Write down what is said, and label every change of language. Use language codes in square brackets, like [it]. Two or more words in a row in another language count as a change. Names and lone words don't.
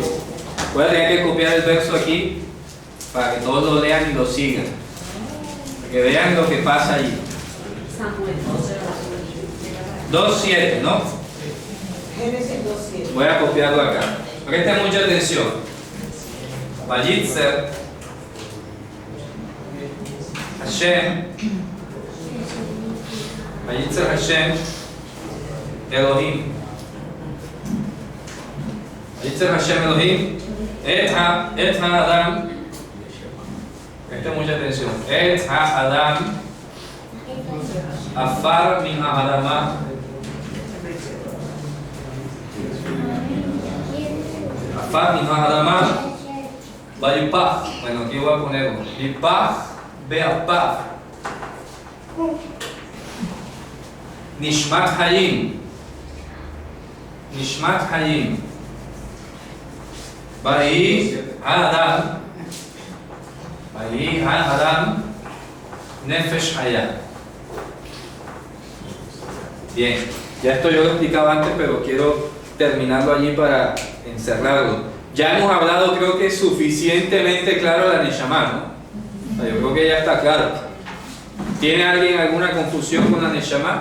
[es] Voy a tener que copiar el verso aquí para que todos lo lean y lo sigan. Para que vean lo que pasa allí. 2.7, ¿no? Génesis 2.7. Voy a copiarlo acá. Presten mucha atención. [he] וייצר השם. וייצר השם אלהים. וייצר השם אלהים. את האדם. [es] Presten mucha atención. [he] את האדם עפר מן האדמה. עפר מן האדמה. Vayipah. [es] Bueno, aquí voy a ponerlo. [he] ויפח באפיו נשמת חיים. נשמת חיים ויהי אדם. ויהי אדם נפש חיה. [es] Bien, ya esto yo lo explicaba antes, pero quiero terminarlo allí para encerrarlo. Ya hemos hablado, creo que suficientemente claro de la Neshama, ¿no? Yo creo que ya está claro. ¿Tiene alguien alguna confusión con la Neshama?